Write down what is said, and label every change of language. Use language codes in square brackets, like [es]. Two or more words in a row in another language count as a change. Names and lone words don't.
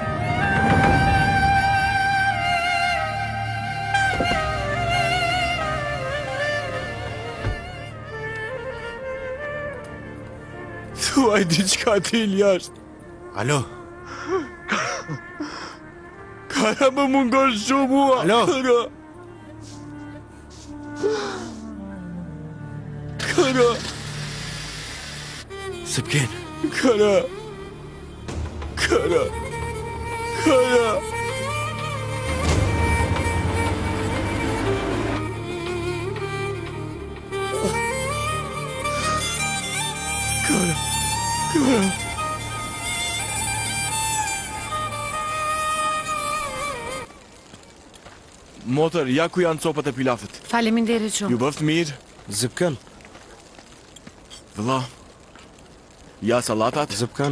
[sq] Thuaj diçka t'il jashtë. Alo? Kara, më mungon shumë mua. Alo? Kara. Zipkin! Kara. Kara. Kara. Kara. Kara. Motër, ja ku janë copat e pilafit. Faleminderit shumë. Ju bëft mirë. Zipkan, Vëlla. Ja salatat. Zipkan,